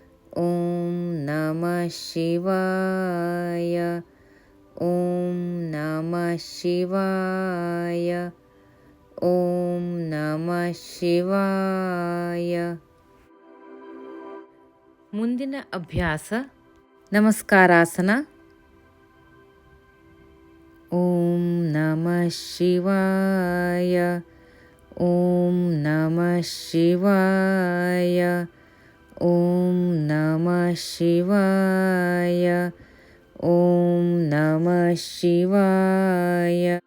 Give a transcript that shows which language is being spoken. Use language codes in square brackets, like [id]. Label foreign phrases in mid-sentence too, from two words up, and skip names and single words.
[sa] ಓಂ ನಮಃ ಶಿವಾಯ. ಓಂ ನಮಃ ಶಿವಾಯ. ಓಂ ನಮಃ ಶಿವಾಯ. [kn] ಮುಂದಿನ ಅಭ್ಯಾಸ ನಮಸ್ಕಾರಾಸನ. [sa] ಓಂ ನಮಃ ಶಿವಾಯ. ಓಂ ನಮಃ ಶಿವಾಯ. ಓಂ ನಮಃ ಶಿವಾಯ. ಓಂ ನಮಃ ಶಿವಾಯ.